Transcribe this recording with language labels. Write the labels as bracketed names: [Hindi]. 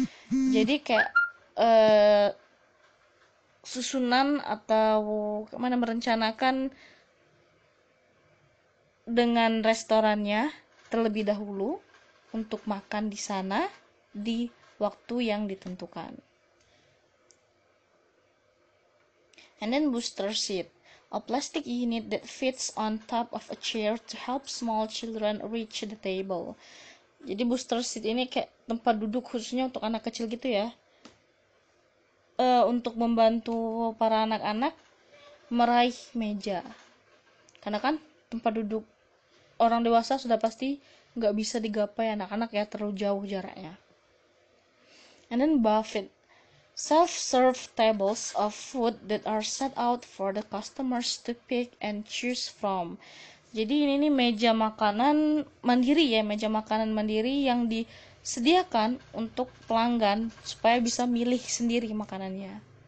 [Indonesian] Jadi kayak susunan atau merencanakan dengan restorannya terlebih dahulu untuk makan di sana di waktu yang ditentukan. [English] And then booster seat, a plastic unit that fits on top of a chair to help small children reach the table. [Indonesian] Jadi booster seat ini kayak tempat duduk khususnya untuk anak kecil gitu ya. Untuk membantu para anak-anak meraih meja. Karena kan tempat duduk orang dewasa sudah pasti nggak bisa digapai anak-anak ya, terlalu jauh jaraknya. [English] And then buffet, self-serve tables of food that are set out for the customers to pick and choose from. [Indonesian] Jadi ini nih meja makanan mandiri ya, meja makanan mandiri yang disediakan untuk pelanggan supaya bisa milih sendiri makanannya.